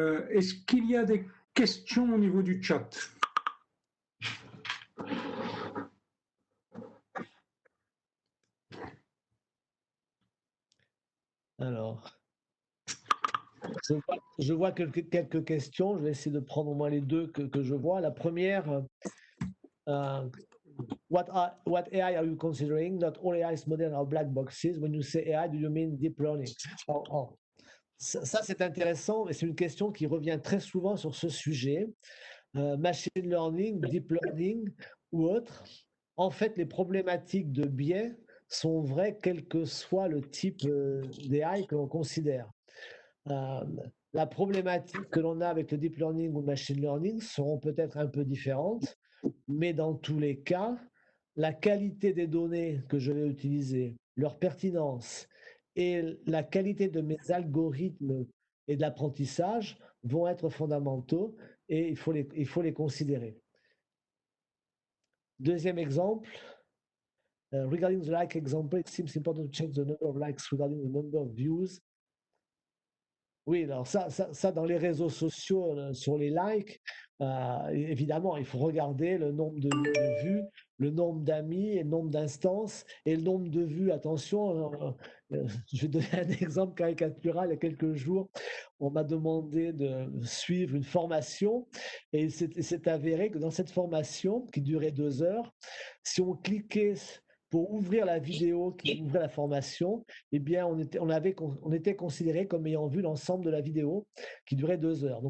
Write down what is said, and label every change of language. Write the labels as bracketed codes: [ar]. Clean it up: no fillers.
[fr] Est-ce qu'il y a des questions au niveau du chat? Alors, je vois quelques questions. Je vais essayer de prendre au moins les deux que je vois. La première, [en] what AI are you considering? Not all AI's models are black boxes. When you say AI, do you mean deep learning? [fr] Ça, c'est intéressant et c'est une question qui revient très souvent sur ce sujet. Machine learning, deep learning ou autre. En fait, les problématiques de biais sont vraies quel que soit le type d'AI que l'on considère. La problématique que l'on a avec le deep learning ou le machine learning seront peut-être un peu différentes, mais dans tous les cas, la qualité des données que je vais utiliser, leur pertinence et la qualité de mes algorithmes et de l'apprentissage vont être fondamentaux et il faut les considérer. Deuxième exemple, [en] regarding the like example, it seems important to change the number of likes regarding the number of views. [fr] Oui, alors ça dans les réseaux sociaux, sur les likes, évidemment, il faut regarder le nombre de vues, le nombre d'amis et le nombre d'instances et le nombre de vues. Attention, je vais donner un exemple caricatural. Il y a quelques jours, on m'a demandé de suivre une formation et il s'est avéré que dans cette formation, qui durait 2 heures, si on cliquait pour ouvrir la vidéo qui ouvrait la formation, eh bien, on était considéré comme ayant vu l'ensemble de la vidéo qui durait 2 heures.